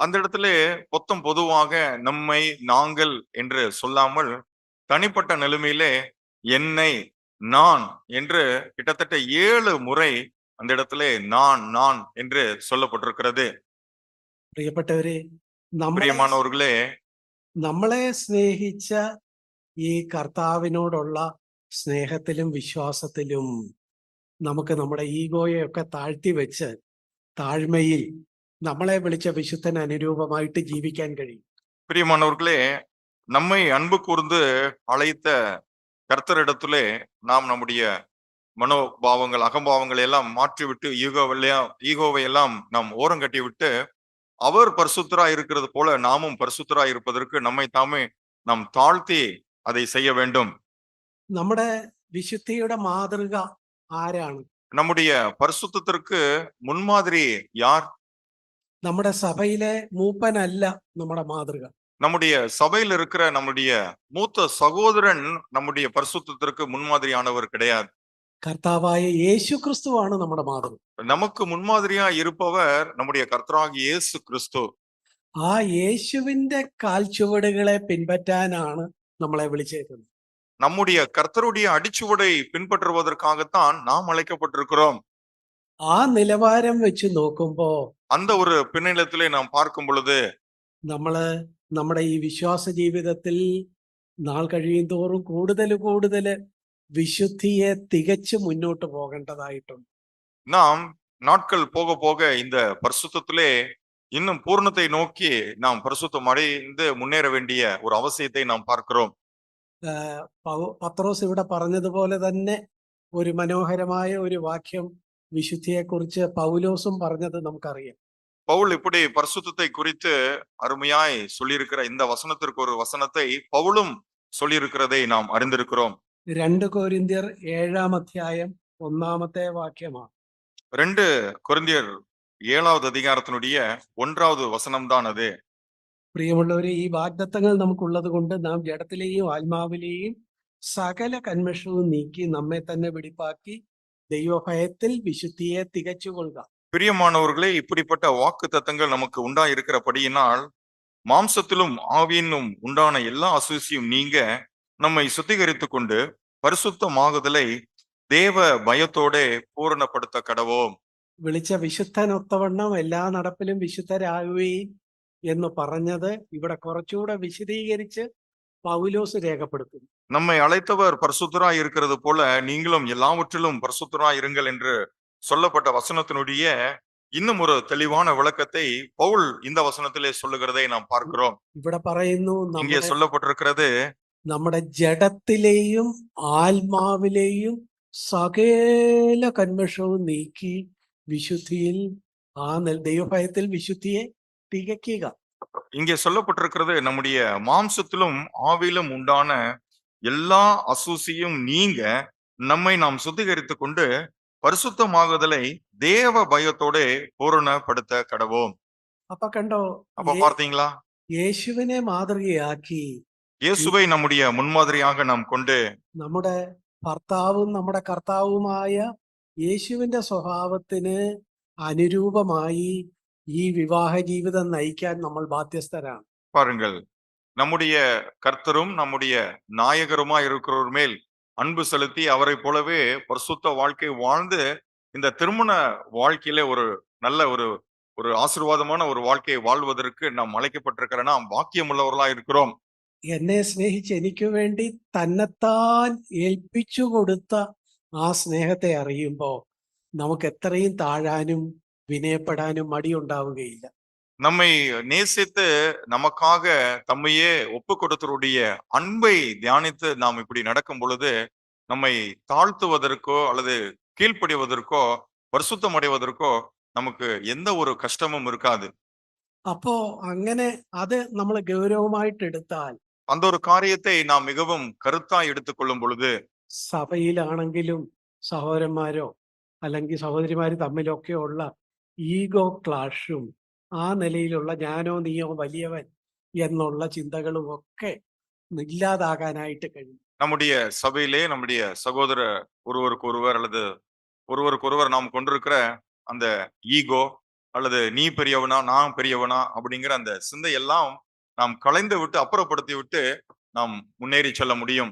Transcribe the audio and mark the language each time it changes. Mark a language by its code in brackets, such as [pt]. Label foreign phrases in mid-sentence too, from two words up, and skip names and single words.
[ta] அந்த இடத்திலே பொதுவாக நம்மை நாங்கள் என்று சொல்லாமல் தனிப்பட்ட நிலைமையிலே என்னை நான் என்று கிட்டத்தட்ட 7 முறை அந்த இடத்திலே நான் என்று சொல்லப்பட்டிருக்கிறது. [ml] പ്രിയപ്പെട്ടവരെ, [ta] பிரியமானவர்களே, [ml] നമ്മളെ സ്നേഹിച്ച ഈ കർത്താവിനോടുള്ള സ്നേഹത്തിലും വിശ്വാസത്തിലും നമുക്ക് നമ്മുടെ ഈഗോയൊക്കെ താഴ്ത്തി വെച്ച് താഴ്മയിൽ നമ്മളെ വിളിച്ച വിശുദ്ധന് അനുരൂപമായിട്ട് ജീവിക്കാൻ കഴിയും. [ta] பிரியமானவர்களே, நம்மை அன்பு கூர்ந்து அழைத்த கர்த்தரிடத்திலே நாம் நம்முடைய மனோபாவங்கள் அகம்பாவங்களை எல்லாம் மாற்றிவிட்டு ஈகோவை எல்லாம் நாம் ஓரங்கட்டி விட்டு அவர் பரிசுத்தராய் இருக்கிறது போல நாமும் பரிசுத்தராய் இருப்பதற்கு நம்மை தாமே நாம் தாழ்த்தி அதை செய்ய வேண்டும். [ml] നമ്മുടെ വിശുദ്ധിയുടെ മാതൃക ആരാണ്? [ta] நம்முடைய பரிசுத்தத்திற்கு முன்மாதிரி யார்? [ml] നമ്മുടെ സഭയിലെ മൂപ്പനല്ല നമ്മുടെ മാതൃക. [ta] நம்முடைய சபையில் இருக்கிற நம்முடைய மூத்த சகோதரன் நம்முடைய பரிசுத்தத்திற்கு முன்மாதிரியானவர் கிடையாது. [ml] കർത്താവായ യേശു ക്രിസ്തുവാണ് നമ്മുടെ മാതൃക. [ta] நமக்கு முன்மாதிரியா இருப்பவர் நம்முடைய கர்த்தராகிய இயேசு கிறிஸ்து. [ml] ആ യേശുവിന്റെ കാൽച്ചുവടുകളെ പിൻപറ്റാനാണ് നമ്മളെ വിളിച്ചേക്കുന്നത്. [ta] நம்முடைய கர்த்தருடைய அடிச்சுவடை பின்பற்றுவதற்காகத்தான் நாம் அழைக்கப்பட்டிருக்கிறோம். [ml] ആ നിലവാരം വെച്ച് നോക്കുമ്പോ [ta] அந்த ஒரு பின்னணியிலே நாம் பார்க்கும் பொழுது [ml] നമ്മള് നമ്മുടെ ഈ വിശ്വാസ ജീവിതത്തിൽ നാൾ കഴിയും തോറും കൂടുതൽ വിശുദ്ധിയെ തികച്ചു മുന്നോട്ട് പോകേണ്ടതായിട്ടുണ്ട്. [ta] நாம் நாட்கள் போக போக இந்த பரிசுத்தத்திலே இன்னும் பூர்ணத்தை நோக்கி நாம் பரிசுத்தம் அடைந்து முன்னேற வேண்டிய ஒரு அவசியத்தை நாம் பார்க்கிறோம். [ml] പത്രോസ് ഇവിടെ പറഞ്ഞതുപോലെ തന്നെ ഒരു മനോഹരമായ ഒരു വാക്യം വിശുദ്ധിയെക്കുറിച്ച് പൗലോസും പറഞ്ഞത് നമുക്കറിയാം. [ta] பவுல் இப்படி பரிசுத்தத்தை குறித்து அருமையாய் சொல்லியிருக்கிற இந்த வசனத்திற்கு ஒரு வசனத்தை பவுலும் சொல்லியிருக்கிறதை நாம் அறிந்திருக்கிறோம். [ml] 2 കൊരിന്ത്യർ 7-ാം അധ്യായം 1-ാമത്തെ വാക്യമാണ്. [ta] 2 கொரிந்தியர் 7வது அதிகாரத்தினுடைய 1வது வசனம் தான் அது. [ml] പ്രിയമുള്ളവരെ, ഈ വാഗ്ദത്തങ്ങൾ നമുക്കുള്ളത് കൊണ്ട് നാം ജഡത്തിലെയും ആത്മാവിലെയും സകല കന്മഷവും നീക്കി നമ്മെ തന്നെ വെടിപ്പാക്കി ദൈവഭയത്തിൽ വിശുദ്ധിയെ തികച്ചുകൊള്ളുക. [ta] பிரியமானவர்களே, இப்படிப்பட்ட வாக்கு தத்தங்கள் நமக்கு உண்டாயிருக்கிறபடியினால் மாம்சத்திலும் ஆவியினும் உண்டான எல்லா அசூசியும் நீங்க நம்மை சுத்திகரித்துக் கொண்டு பரிசுத்தமாகுதலை தேவ பயத்தோட பூரணப்படுத்த கடவோம். [ml] വിളിച്ച വിശുദ്ധനൊത്തവണ്ണം എല്ലാ നടപ്പിലും വിശുദ്ധരാകുകയും എന്ന് പറഞ്ഞത് ഇവിടെ കുറച്ചുകൂടെ വിശദീകരിച്ച് പൗലോസ് രേഖപ്പെടുത്തുന്നു. [ta] நம்மை அழைத்தவர் பரிசுத்தராய் இருக்கிறது போல நீங்களும் எல்லாவற்றிலும் பரிசுத்தராய் இருங்கள் என்று சொல்லப்பட்ட வசனத்தினுடைய இன்னும் ஒரு தெளிவான விளக்கத்தை பவுல் இந்த வசனத்திலே சொல்லுகிறதை நாம் பார்க்கிறோம். [ml] ഇവിടെ പറയുന്നു, [ta] இங்கே சொல்லப்பட்டிருக்கிறது, [ml] നമ്മുടെ ജഡത്തിലെയും ആത്മാവിലെയും സകല കന്മഷവും നീക്കി വിശുദ്ധിയിൽ ആ ദൈവഭയത്തിൽ വിശുദ്ധിയെ തികയ്ക്കുക. [ta] இங்கே சொல்லப்பட்டிருக்கிறது, நம்முடைய மாம்சத்திலும் ஆவிலும் உண்டான எல்லா அசூசியும் நீங்க நம்மை நாம் சுத்திகரித்துக் கொண்டு பரிசுத்தமாகுதலை தேவ பயத்தோட பூரணப்படுத்த கடவோம். [ml] അപ്പോ കണ്ടോ, [ta] அப்ப பார்த்தீங்களா, [ml] യേശുവിനെ മാതൃകയാക്കി [ta] இயேசுவை நம்முடைய முன்மாதிரியாக நாம் கொண்டு [ml] നമ്മുടെ ഭർത്താവും നമ്മുടെ കർത്താവുമായ യേശുവിന്റെ സ്വഭാവത്തിന് അനുരൂപമായി ഈ വിവാഹ ജീവിതം നയിക്കാൻ നമ്മൾ ബാധ്യസ്ഥരാണ്. [ta] பாருங்கள், நம்முடைய கர்த்தரும் நம்முடைய நாயகருமா இருக்கிறவர் மேல் அன்பு செலுத்தி அவரை போலவே பரிசுத்த வாழ்க்கை வாழ்ந்து இந்த திருமண வாழ்க்கையில ஒரு நல்ல ஒரு ஆசீர்வாதமான ஒரு வாழ்க்கையை வாழ்வதற்கு நாம் அழைக்கப்பட்டிருக்கிற நாம் பாக்கியம் உள்ளவர்களா இருக்கிறோம். [ml] എന്നെ സ്നേഹിച്ച് എനിക്ക് വേണ്ടി തന്നെത്താൻ ഏൽപ്പിച്ചു കൊടുത്ത ആ സ്നേഹത്തെ അറിയുമ്പോൾ നമുക്ക് എത്രയും താഴാനും വിനയപ്പെടാനും മടിയുണ്ടാവുകയില്ല. [ta] நம்மை நேசித்து நமக்காக தம்மையே ஒப்பு கொடுத்தருடைய அன்பை தியானித்து நாம் இப்படி நடக்கும் பொழுது நம்மை தாழ்த்துவதற்கோ அல்லது கீழ்ப்படிவதற்கோ பரிசுத்தம் அடைவதற்கோ நமக்கு எந்த ஒரு கஷ்டமும் இருக்காது. [ml] അപ്പോ അങ്ങനെ അത് നമ്മൾ ഗൗരവമായിട്ട് എടുത്താൽ [ta] அந்த ஒரு காரியத்தை நாம் மிகவும் கருத்தாய் எடுத்துக்கொள்ளும் பொழுது [ml] സഭയിലാണെങ്കിലും സഹോദരന്മാരോ അല്ലെങ്കിൽ സഹോദരിമാര് തമ്മിലൊക്കെ ഉള്ള [en] ego clash [ml] ആ നിലയിലുള്ള ഞാനോ നീയോ വലിയവൻ എന്നുള്ള ചിന്തകളും ഒക്കെ ഇല്ലാതാകാനായിട്ട് കഴിയും. [ta] நம்முடைய சபையிலே நம்முடைய சகோதர ஒருவருக்கொருவர் அல்லது ஒருவருக்கொருவர் நாம் கொண்டிருக்கிற அந்த ஈகோ அல்லது நீ பெரியவனா நான் பெரியவனா அப்படிங்கிற அந்த சிந்தையெல்லாம் நாம் களைந்து விட்டு அப்புறப்படுத்தி விட்டு நாம் മുന്നേറി செல்ல முடியும்.